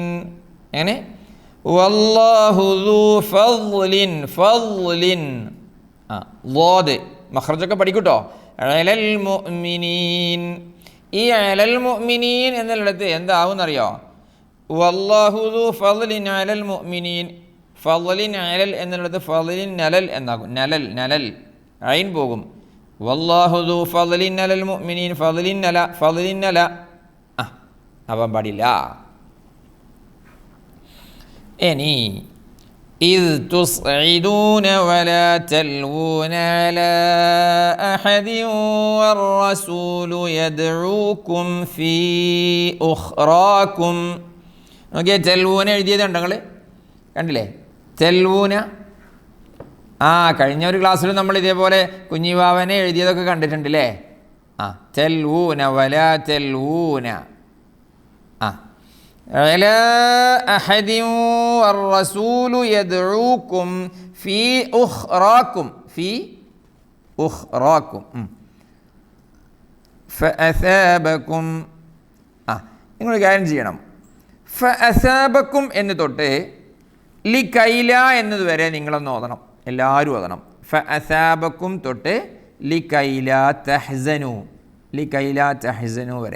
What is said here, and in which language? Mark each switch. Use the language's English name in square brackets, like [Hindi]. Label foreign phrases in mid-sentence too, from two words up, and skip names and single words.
[Arabic] يعني والله ذو فضل ضاد [Malayalam] മഖ്റജൊക്കെ പഠിക്കൂട്ടോ. [Arabic] على المؤمنين. [Malayalam] ഈ [Arabic] على المؤمنين [Malayalam] എന്നുള്ളിടത്ത് എന്താവുമെന്നറിയോ? [Arabic] വല്ലാഹു ذو فضل على المؤمنين. [Malayalam] ഫളിൻ അലൽ എന്നുള്ളത് ഫളിൻ നലൽ എന്നാകും. നലൽ ഐൻ പോകും. വല്ലാഹു [Arabic] ذو فضل على المؤمنين. [Malayalam] ഫളിൻ നല ആവാൻ പാടില്ല. ഇനി [Arabic] إذ تصعدون ولا تلوون على أحد والرسول يدعوكم في أخراكم. [Malayalam] ഓക്കെ, തെൽവൂന എഴുതിയതുണ്ട് നിങ്ങൾ കണ്ടില്ലേ? തെൽവൂന കഴിഞ്ഞ ഒരു ക്ലാസ്സിൽ നമ്മൾ ഇതേപോലെ കുഞ്ഞിവാവനെ എഴുതിയതൊക്കെ കണ്ടിട്ടുണ്ടല്ലേ? [Arabic] تلوون ولا تلوون على أحد والرسول يدعوكم في أخراكم فأثابكم. [Malayalam] നിങ്ങൾ കാര്യം ചെയ്യണം. ഫഅസാബക്കും എന്ന് തൊട്ട് ലികൈല എന്നതുവരെ നിങ്ങളൊന്ന് ഓതണം, എല്ലാവരും ഓതണം. ഫഅസാബക്കും തൊട്ട് [Arabic] لكيلا تحزنوا [Malayalam] വരെ.